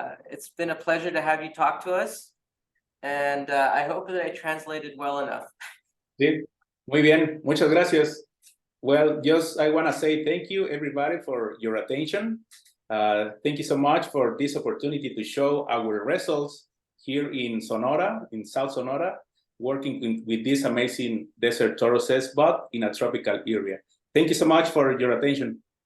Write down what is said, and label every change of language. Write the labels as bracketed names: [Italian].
[English] It's been a pleasure to have you talk to us, and I hope that I translated well enough. [Spanish] Sí, muy bien. Muchas gracias. [English] Well, just I want to say thank you, everybody, for your attention. Thank you so much for this opportunity to show our results here in Sonora, in South Sonora, working with this amazing desert toro cess bug in a tropical area. Thank you so much for your attention.